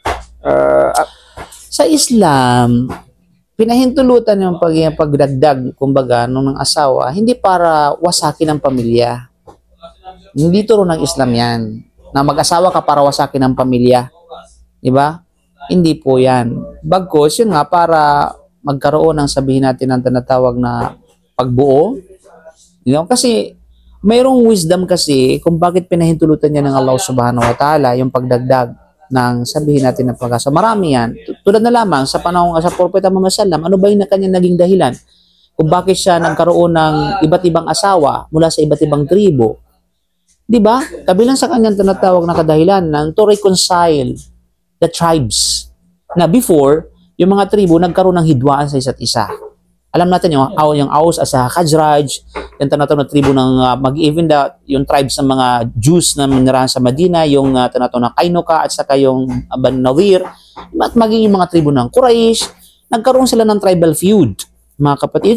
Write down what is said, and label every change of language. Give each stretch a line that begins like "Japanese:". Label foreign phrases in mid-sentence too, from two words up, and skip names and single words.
Filipino: Sa Islam, pinahintulutan yung pagdagdag, kumbaga, nung ng asawa, hindi para wasakin ang pamilya. Hindi turo ng Islam yan. Na mag-asawa ka para wasakin ang pamilya. Diba? Hindi po yan. Bagkus, yun nga, para magkaroon ng sabihin natin ang tinatawag na pagbuo.
English: You know?
Filipino: Kasi, mayroong wisdom kasi kung bakit pinahintulutan niya ng Allah
Arabic: سبحانه وتعالى
Filipino: yung pagdagdag ng sabihin natin ng pag-asa. Marami yan. Tulad na lamang sa panahon sa Propeta Muhammad sallam, ano ba yung kanyang naging dahilan? Kung bakit siya nagkaroon ng iba't ibang asawa mula sa iba't ibang tribo. Di ba? Kabilang sa kanyang tinatawag na kadahilan ng
English: to reconcile the tribes.
Filipino: Na before, yung mga tribo nagkaroon ng hidwaan sa isa't isa. Alam natin yung Aus as a Khazraj, yung tinatawag na tribo ng mag-even yung tribes ng mga Jews na minirahan sa Medina, yung tinatawag na Kainuka at saka yung Banu Nawir, at maging yung mga tribo ng Quraysh, nagkaroon sila ng
English: tribal feud,
Filipino: mga kapatid.